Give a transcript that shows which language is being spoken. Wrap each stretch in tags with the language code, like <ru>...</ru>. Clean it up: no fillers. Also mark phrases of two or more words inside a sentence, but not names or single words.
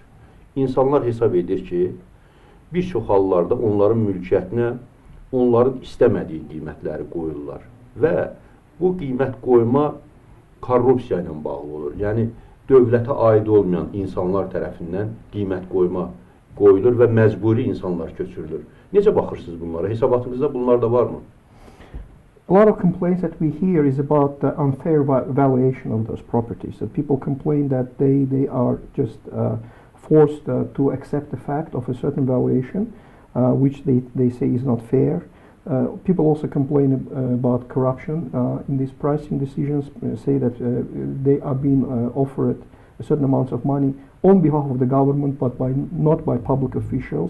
<az>İnsanlar hesab edir ki, bir çox hallarda onların mülkiyyətinə onların istəmədiyi qiymətləri qoyurlar və bu qiymət qoyma korrupsiya ilə bağlı olur. Yəni, dövlətə aid olmayan insanlar tərəfindən qiymət qoyma qoyulur və məcburi insanlar köçürülür. Necə baxırsınız bunlara? Hesabatınızda bunlar da varmı?</az> <en>A lot of complaints that we hear is about the unfair valuation of those properties. So people complain that they are just forced to accept the fact of a certain valuation, which they say is not fair. People also complain about corruption in these pricing decisions, say that they are being offered a certain amount of money on behalf of the government, but not by public officials.</en>